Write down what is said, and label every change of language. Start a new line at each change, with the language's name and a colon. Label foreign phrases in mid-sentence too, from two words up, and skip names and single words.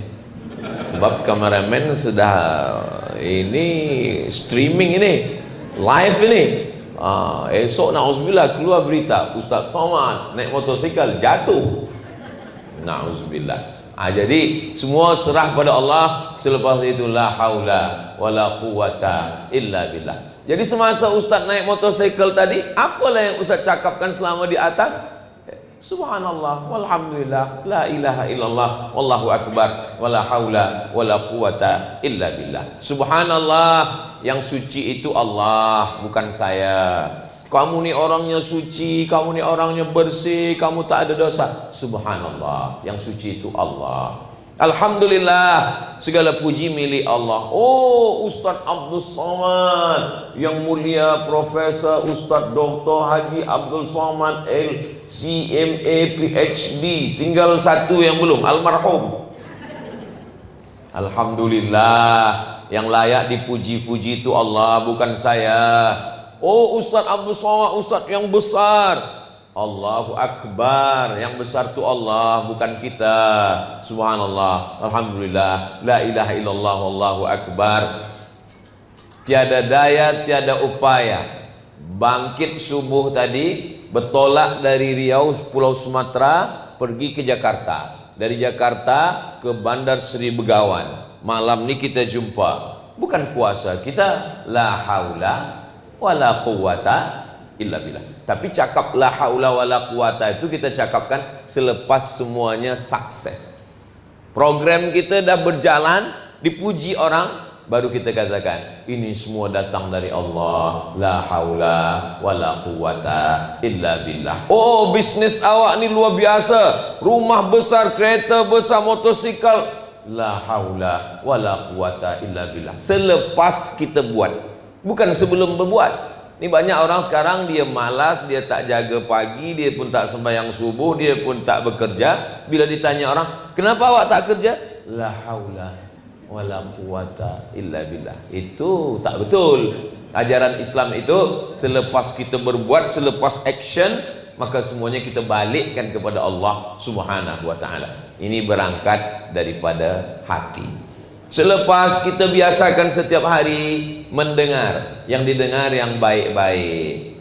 Malay: Sebab kameramen sudah ini streaming ini, live ini. Esok na'udzubillah keluar berita Ustaz Somad naik motosikal jatuh. Na'udzubillah. Jadi semua serah pada Allah. Selepas itu
Arabic: لا حول ولا قوة إلا بالله.
Malay: Jadi semasa Ustaz naik motosikal tadi, apalah yang Ustaz cakapkan selama di atas?
Arabic: سبحان الله، والحمد لله، لا إله إلا الله، والله أكبر، ولا حول ولا قوة إلا بالله.
Malay: Subhanallah, yang suci itu Allah, bukan saya. Kamu ni orangnya suci, kamu ni orangnya bersih, kamu tak ada dosa. Subhanallah, yang suci itu Allah. Alhamdulillah, segala puji milik Allah. Oh, Ustaz Abdul Somad, yang mulia Profesor Ustaz Dr. Haji Abdul Somad LCMA PhD, tinggal satu yang belum, almarhum. Alhamdulillah, yang layak dipuji-puji itu Allah, bukan saya. Oh, Ustaz Abdul Somad, Ustaz yang besar. Allahu Akbar, yang besar itu Allah, bukan kita.
Arabic: سبحان الله، الحمد لله، لا إله إلا الله، والله أكبر.
Malay: Tiada daya, tiada upaya. Bangkit subuh tadi, bertolak dari Riau, Pulau Sumatera, pergi ke Jakarta. Dari Jakarta ke Bandar Seri Begawan. Malam ni kita jumpa. Bukan kuasa kita,
Arabic: لا حول ولا قوة إلا بالله.
Malay: Tapi cakap
Arabic: لا حول ولا قوة
Malay: itu kita cakapkan selepas semuanya sukses. Program kita dah berjalan, dipuji orang, baru kita katakan ini semua datang dari Allah.
Arabic: لا حول ولا قوة إلا بالله.
Malay: Oh, bisnis awak ni luar biasa, rumah besar, kereta besar, motosikal.
Arabic: لا حول ولا قوة إلا بالله.
Malay: Selepas kita buat, bukan sebelum berbuat. Ini banyak orang sekarang dia malas, dia tak jaga pagi, dia pun tak sembahyang subuh, dia pun tak bekerja. Bila ditanya orang, kenapa awak tak kerja?
Arabic: لا حول ولا قوة إلا بالله.
Malay: Itu tak betul. Ajaran Islam itu selepas kita berbuat, selepas action, maka semuanya kita balikkan kepada Allah
Arabic: سبحانه وتعالى.
Malay: Ini berangkat daripada hati. Selepas kita biasakan setiap hari mendengar, yang didengar yang baik-baik.